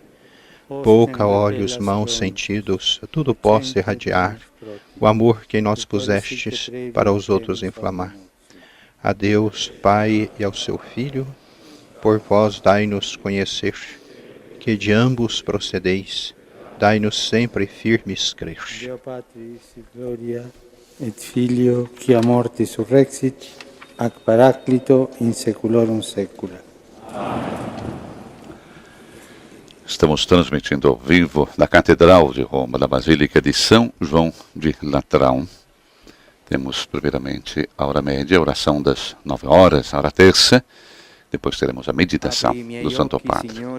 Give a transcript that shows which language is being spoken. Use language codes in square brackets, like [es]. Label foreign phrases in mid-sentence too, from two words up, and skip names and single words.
[pt] Boca, olhos, mãos, sentidos, tudo possa irradiar o amor que em nós pusestes para os outros inflamar. A Deus, Pai, e ao seu Filho, por vós dai-nos conhecer, que de ambos procedeis, dai-nos sempre firmes crer. [la] Deo Patris, Gloria, et Filio, qui a morte surrexit, ac Paraclito in seculorum secula. [pt] Estamos transmitindo ao vivo da Catedral de Roma, da Basílica de São João de Latrão. Temos, primeiramente, a hora média, a oração das 9 horas, a hora terça. Depois teremos a meditação do Santo Padre.